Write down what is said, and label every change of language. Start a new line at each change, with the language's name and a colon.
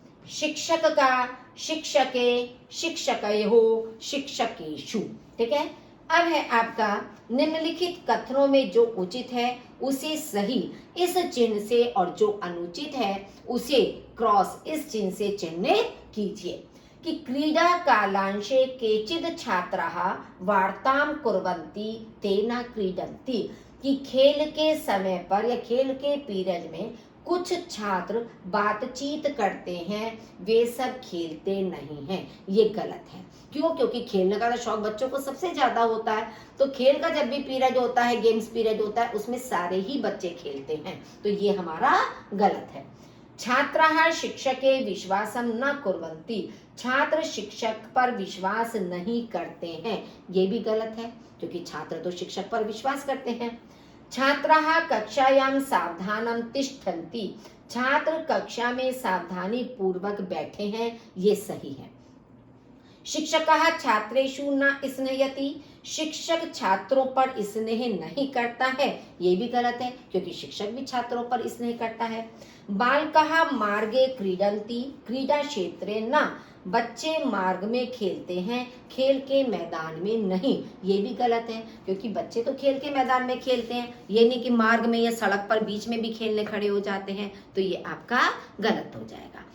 Hindi: शिक्षक का
Sanskrit: शिक्षके शिक्षकयोः शिक्षकेषु।
Hindi: ठीक है। अब है आपका निम्नलिखित कथनों में जो उचित है उसे सही इस चिन्ह से, और जो अनुचित है उसे क्रॉस इस चिन्ह से चिन्हित कीजिए।
Sanskrit: कि क्रीडा कालांशे केचित् छात्राः वार्तां कुर्वन्ति तेन क्रीडन्ति।
Hindi: कि खेल के समय पर या खेल के पीरियड में कुछ छात्र बातचीत करते हैं, वे सब खेलते नहीं हैं। ये गलत है। क्यों? क्योंकि खेलने का शौक बच्चों को सबसे ज्यादा होता है। तो खेल का जब भी पीरियड होता है, गेम्स पीरियड होता है, उसमें सारे ही बच्चे खेलते हैं। तो ये हमारा गलत है।
Sanskrit: छात्राः शिक्षके विश्वासं न कुर्वन्ति।
Hindi: छात्र शिक्षक पर विश्वास नहीं करते हैं। ये भी गलत है, क्योंकि छात्र तो शिक्षक पर विश्वास करते हैं।
Sanskrit: छात्राः कक्षायां सावधानं तिष्ठन्ति।
Hindi: छात्र कक्षा में सावधानी पूर्वक बैठे हैं। ये सही है।
Sanskrit: शिक्षकः छात्रेषु न स्नेहयति।
Hindi: शिक्षक छात्रों पर स्नेह नहीं करता है। ये भी गलत है, क्योंकि शिक्षक भी छात्रों पर स्नेह करता है।
Sanskrit: बालकः मार्गे क्रीडन्ति। क्रीडा क्षेत्रे न।
Hindi: बच्चे मार्ग में खेलते हैं, खेल के मैदान में नहीं। ये भी गलत है, क्योंकि बच्चे तो खेल के मैदान में खेलते हैं, ये नहीं कि मार्ग में या सड़क पर बीच में भी खेलने खड़े हो जाते हैं, तो ये आपका गलत हो जाएगा।